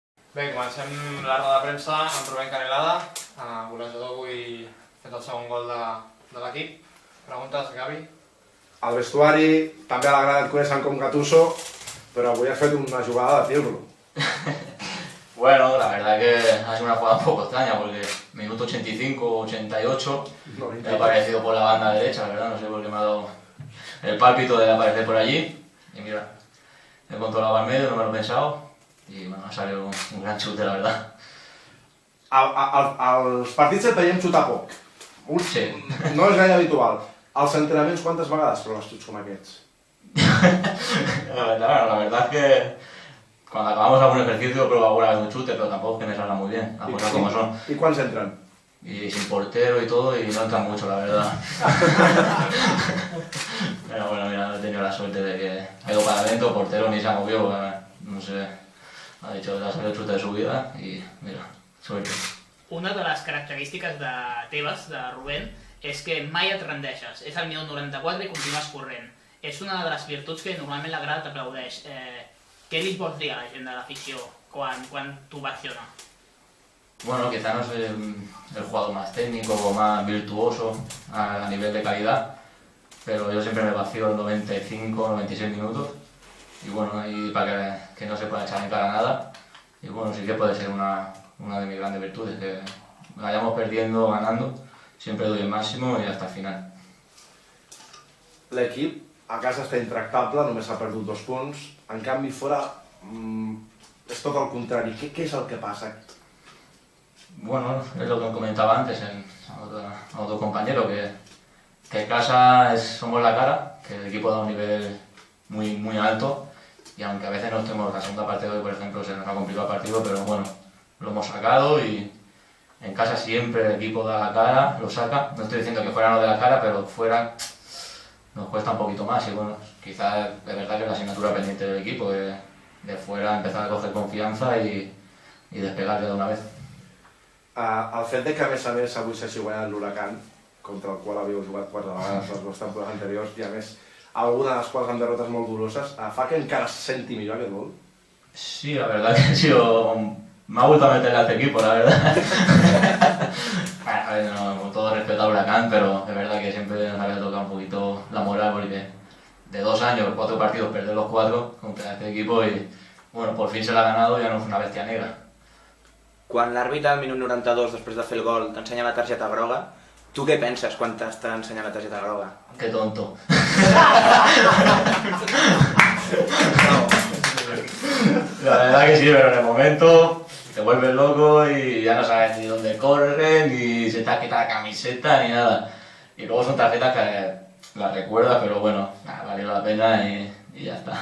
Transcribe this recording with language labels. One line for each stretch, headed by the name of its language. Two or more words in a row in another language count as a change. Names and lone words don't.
Catalan: Bé, comencem la roda de premsa amb Rubén Canelada, golejador avui fet el segon gol de l'equip. Preguntes, Gavi? Al vestuari també a la grada et coneixen com Gattuso, però avui has fet una jugada de tirlo.
Spanish: Bueno, la verdad que ha sido una jugada un poco extraña porque minuto 85, 88 me ha aparecido por la banda derecha, la verdad, no sé por qué me ha dado el pálpito de aparecer por allí. Y mira, he controlado al medio, no me lo he pensado y bueno, ha salido un gran chute, la verdad.
Catalan: Als partits et veiem xutar poc.
Spanish: Sí.
Catalan: No és gaire habitual. Als entrenaments quantes vegades proves xuts com aquests?
Spanish: La verdad es que cuando acabamos algún ejercicio pruebo alguna vez un chute, pero tampoco es que me salga muy bien, las cosas como son.
Catalan: I quants entren?
Spanish: Y sin portero y todo, y no entran mucho, la verdad. Pero bueno, mira, he tenido la suerte de que ha ido para adentro, portero ni se ha movido, no sé, ha dicho que ha salido el chute de su vida y mira, suerte.
Catalan: Una de les característiques teves, de Rubén, és que mai et rendeixes. És el minut 94 i continues corrent. És una de les virtuts que normalment la grada t'aplaudeix. Què li vols dir a la gent de l'afició quan tu acciona?
Spanish: Bueno, quizá no soy el jugador más técnico o más virtuoso a nivel de calidad, pero yo siempre me vacío en 95, 96 minutos y bueno, y para que no se pueda echar en cara nada. Y bueno, sí que puede ser una de mis grandes virtudes, que vayamos perdiendo o ganando, siempre doy el máximo y hasta el final.
Catalan: L'equip a casa està intractable, només ha perdut 2 punts. En canvi, fora és tot el contrari. Què és el que passa?
Spanish: Bueno, es lo que comentaba antes a otro compañero, que en casa somos la cara, que el equipo da un nivel muy, muy alto y aunque a veces no estemos, la segunda parte de hoy, por ejemplo, se nos ha complicado el partido, pero bueno, lo hemos sacado y en casa siempre el equipo da la cara, lo saca. No estoy diciendo que fuera no de la cara, pero fuera nos cuesta un poquito más y bueno, quizás de verdad que es la asignatura pendiente del equipo, que de fuera empezar a coger confianza y despegar ya de una vez. El fet de que, a més, avui s'hagi guanyat l'Huracán, contra el qual havíeu jugat 4 vegades les 2 temporades anteriors, i a més, alguna de les quals amb derrotes molt doloroses, fa que encara se senti millor aquest gol? Sí, la verdad que ha sido... Me ha gustado meterle a este equipo, la verdad. A ver, no, con todo respeto al Huracán, pero es verdad que siempre nos había tocado un poquito la moral porque de 2 años, 4 partidos, perder los 4 contra este equipo y bueno, por fin se la ha ganado y ya no es una bestia negra.
Catalan: Quan l'àrbitre al minut 92, després de fer el gol, t'ensenya la targeta groga, tu què penses quan t'està ensenyant la targeta groga?
Spanish: Qué tonto. La verdad que sí, pero en el momento te vuelves loco y ya no sabes ni dónde corren, ni se te ha quitado la camiseta, ni nada. Y luego son tarjetas que las recuerdas, pero bueno, valió la pena y ya está.